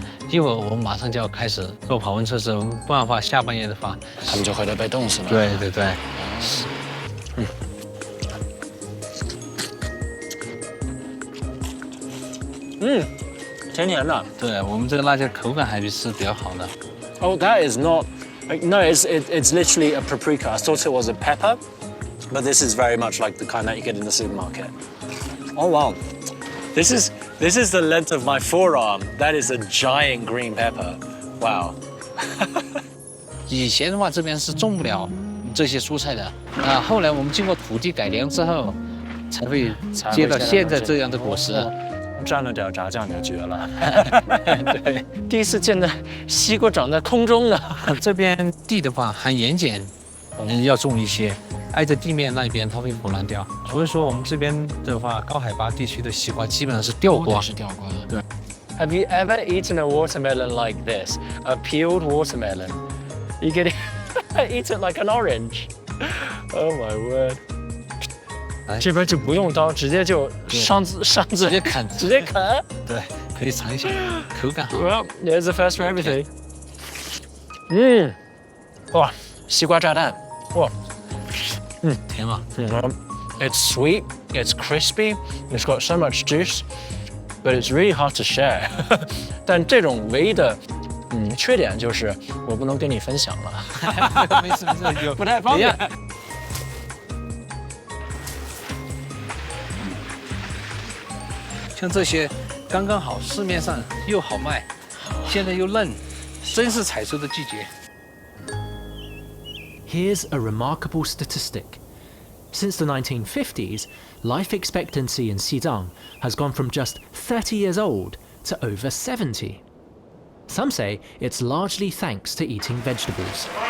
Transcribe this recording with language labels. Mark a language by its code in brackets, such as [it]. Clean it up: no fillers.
[zh] 一会儿我们马上就要开始做跑温测试，不然的话下半夜的话，他们就会被冻死了。对对对。甜甜的。对我们这个辣椒口感还是比较好的。 [en] Oh, that is not. No, it's literally a paprika. I thought it was a pepper, but this is very much like the kind that you get in the supermarket. Oh wow, this is the length of my forearm. That is a giant green pepper. Wow. [zh] 以前的话，这边是种不了这些蔬菜的后来我们经过土地改良之后，才会结到现在这样的果实。蘸了点炸酱就绝了。对，第一次见到西瓜长在空中的。这边地的话含盐碱，要种一些，挨着地面那边它会腐烂掉。所以说我们这边的话，高海拔地区的西瓜基本上是吊瓜。是吊瓜的。对。 [en] Have you ever eaten a watermelon like this? A peeled watermelon. You get eat it like an orange. Oh my word. [zh] 这边就不用刀，直接就上嘴，直接啃，直接啃。对，可以尝一下，口感好。 [en] Well, there's the first for everything. [zh] 哇，西瓜炸弹，哇，甜吗 [en] ？It's sweet, it's crispy, it's got so much juice, but it's really hard to share. [zh] 但这种唯一的缺点就是我不能跟你分享了。没事没事，不太方便。像这些刚刚好，市面上又好卖，现在又嫩，真是采收的季节。 [en] Here's a remarkable statistic. Since the 1950s, life expectancy in Xizang has gone from just 30 years old to over 70. Some say it's largely thanks to eating vegetables.